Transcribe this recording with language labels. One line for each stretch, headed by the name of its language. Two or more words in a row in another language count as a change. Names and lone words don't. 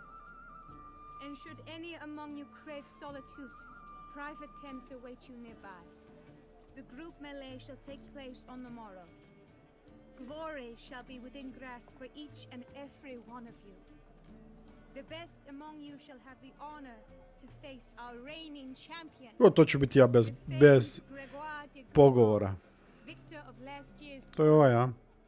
English: And should any among you crave solitude, private tents await you nearby. The group melee shall take place on the morrow. Glory shall be within grasp for each and every one of you. The best among you shall have the honor to face our reigning champion.
Serbian: To ću biti ja bez pogovora. To je ovaj, a?